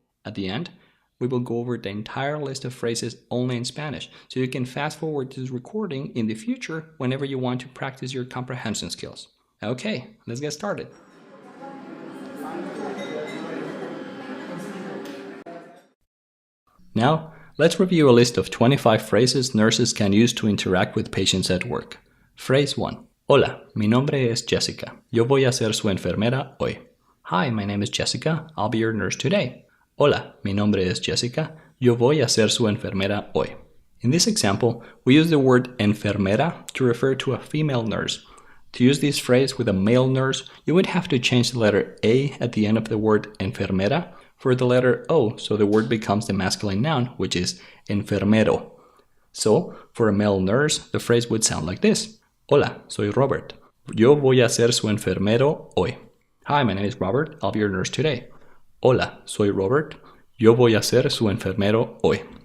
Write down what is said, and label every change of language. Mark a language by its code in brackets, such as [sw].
[en] At the end, we will go over the entire list of phrases only in Spanish, so you can fast forward to this recording in the future whenever you want to practice your comprehension skills. Okay, let's get started. Now, let's review a list of 25 phrases nurses can use to interact with patients at work. Phrase 1. [es] Hola, mi nombre es Jessica. Yo voy a ser su enfermera hoy. [en] Hi, my name is Jessica. I'll be your nurse today. [es] Hola, mi nombre es Jessica. Yo voy a ser su enfermera hoy. [en] In this example, we use the word enfermera to refer to a female nurse. To use this phrase with a male nurse, you would have to change the letter A at the end of the word enfermera for the letter O, so the word becomes the masculine noun, which is enfermero. So, for a male nurse, the phrase would sound like this. [es] Hola, soy Robert. Yo voy a ser su enfermero hoy. [en] Hi, my name is Robert. I'll be your nurse today. [es] Hola, soy Robert. Yo voy a ser su enfermero hoy.